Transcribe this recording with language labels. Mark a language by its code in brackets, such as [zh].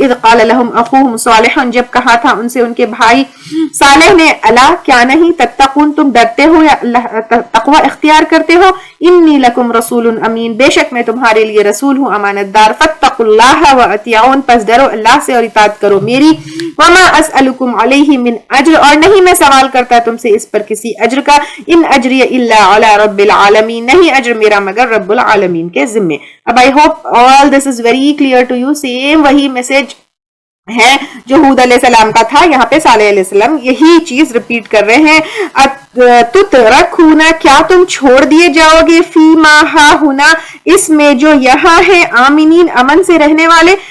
[ar] اذ قال لهم اخوهم صالح, [ur] جب کہا تھا ان سے ان کے بھائی صالح نے, الا کیا نہیں, تتقون تم ڈرتے ہو یا تقوی اختیار کرتے ہو, [ar] انی لکم رسول امین, [ur] بے شک میں تمہارے لیے رسول ہوں امانت دار. [ar] فاتقوا اللہ واطیعون, [ur] پس ڈرو اللہ سے اور اطاعت کرو میری. [ar] وما اسألکم علیہ من اجر, [ur] اور نہیں میں سوال کرتا تم سے اس پر کسی اجر کا. [ar] ان اجری الا علی رب العالمین, [ur] نہیں اجر میرا مگر رب العالمین کے ذمے. [en] اب I hope all this is very clear to you. [ur] Same وہی میسج ہے جو ہود علیہ السلام کا تھا, یہاں پہ صالح علیہ السلام یہی چیز ریپیٹ کر رہے ہیں. تترکون, کیا تم چھوڑ دیے جاؤ گے, فی ما ہا ہونا, اس میں جو یہاں ہے, آمینین, امن سے رہنے والے.